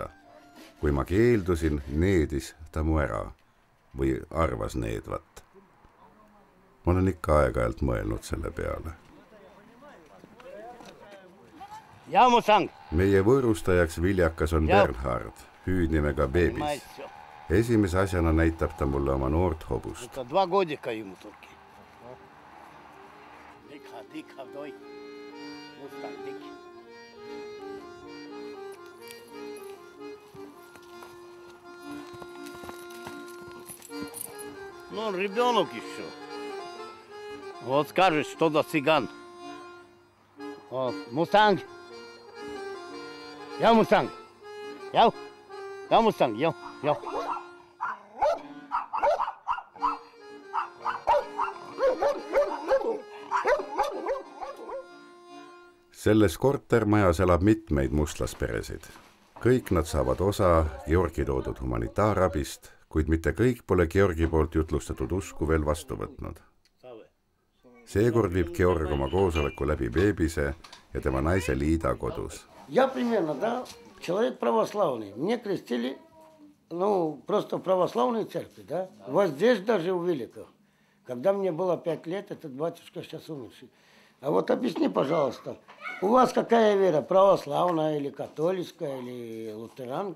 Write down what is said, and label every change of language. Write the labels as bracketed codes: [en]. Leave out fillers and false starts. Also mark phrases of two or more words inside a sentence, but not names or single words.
[et] Kui ma keeldusin, needis ta mu ära või arvas needvat. Ma olen ikka aeg-ajalt mõelnud selle peale. Meie võõrustajaks Viljakas on Bernhard, hüüdnimega Beebis. Esimese asjana näitab ta mulle oma noort hobust. [ru] 2 годика ему только. Ну, он ребенок еще. Вот скажет, что за цыган. Вот, мустанг. Я мустанг. Я мустанг, я. [et] Selles kortermajas elab mitmeid mustlasperesid. Kõik nad saavad osa Georgi toodud humanitaarabist, kuid mitte kõik pole Georgi poolt jutlustatud usku veel vastu võtnud. Seekord viib Georg oma koosoleku läbi Beebise ja tema naise Liida kodus. [ru] Я примерно, да, человек православный. Мне крестили, ну, просто в православной церкви, да. Вот здесь даже у Великов. Когда мне было 5 лет, этот батюшка сейчас умерший. А вот объясни, пожалуйста, у вас какая вера? Православная или католическая, или лютеранка?